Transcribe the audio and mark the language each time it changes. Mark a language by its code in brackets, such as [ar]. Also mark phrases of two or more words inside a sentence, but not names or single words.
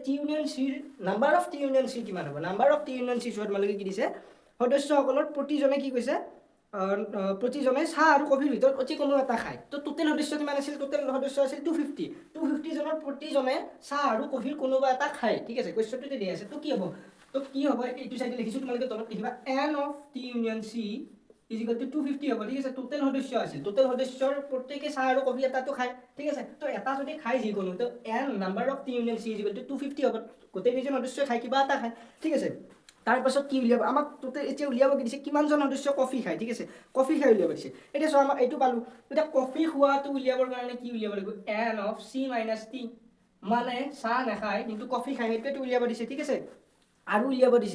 [en] T union C's number of T union C [as] কিমান হ'ব [en] number of T union C [as] চোৱা তোমালোকে কি দিছে সদস্যসকলৰ প্ৰতিজনে কি কৈছে প্ৰতিজনে চাহ আৰু কফিৰ ভিতৰত অতি কমেও এটা খায় তো টোটেল সদস্য কিমান আছিল টোটেল সদস্য আছিল 250 জনৰ প্ৰতিজনে চাহ আৰু কফিৰ কোনোবা এটা খায় ঠিক আছে কোৱেশ্চনটো দিয়া আছে তো কি হ'ব এইটো সাইডে লিখিছো তোমালোকে তলত লিখিবা [en] n of t union c is equal to 250 [as] হ'ব ঠিক আছে টোটেল সদস্য আছিল টোটেল সদস্যৰ প্ৰত্যেককে চাহ আৰু কফি এটাটো খায় ঠিক আছে তো এটা যদি খায় যিকোনো তো [en] n number of T union C is equal to 250 [as] হ'ব গোটেই কেইজন সদস্য খায় কিবা এটা খায় ঠিক আছে তাৰ পাছত কি উলিয়াব আমাক টোটেল এতিয়া উলিয়াব কি দিছে কিমানজন সদস্য কফি খায় ঠিক আছে কফি খাই উলিয়াব দিছে এতিয়া চোৱা আমাক এইটো পালো এতিয়া কফি খোৱাটো উলিয়াবৰ কাৰণে কি উলিয়াব লাগিব [en] n of c - t [as] মানে চাহ নাখায় কিন্তু কফি খায় সেইটো উলিয়াব দিছে ঠিক আছে আৰু উলিয়াব দিছে